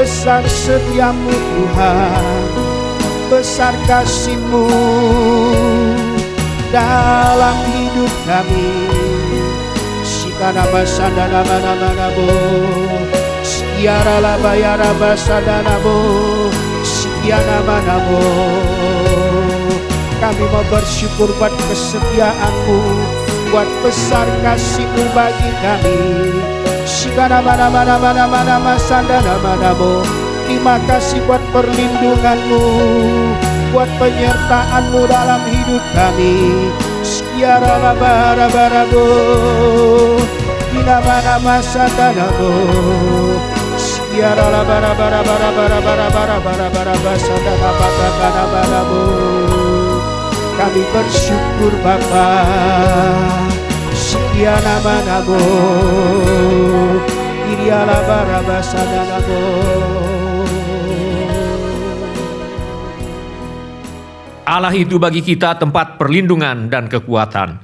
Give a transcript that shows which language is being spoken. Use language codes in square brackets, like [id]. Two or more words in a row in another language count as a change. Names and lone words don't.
[id] besar setiamu Tuhan, besar kasih-Mu dalam hidup kami. Sikana basandana mana-manabo, siara labayara basandanabo, sikiana manabo. Kami mau bersyukur buat kesetiaan-Mu, buat besar kasih-Mu bagi kami. Sikana mana-mana masandana manabo. Terima kasih buat perlindungan-Mu, buat penyertaan-Mu dalam hidup kami. Siara labara-barabo, nama sadanabo. Siara labara-bara-bara-bara-bara-bara-bara-bara sadana-bara-bara-bara-bara. Kami bersyukur Bapa. Siana manabo, iriala barabasadanabo. Allah itu bagi kita tempat perlindungan dan kekuatan.